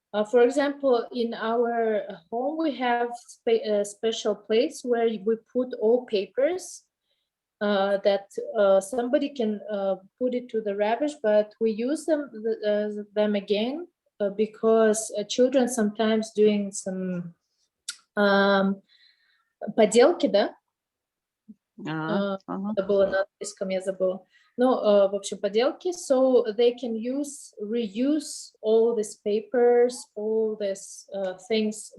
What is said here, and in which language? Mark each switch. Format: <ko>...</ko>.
<en>For example, in our home, we have a special place where we put all papers that somebody can put it to the rubbish, but we use them again because children sometimes doing some</en> <ru>поделки, да? Забыла на английском, я забыла. Ну, в общем, поделки,</ru> <en>so they can reuse all these papers, all these things.</en>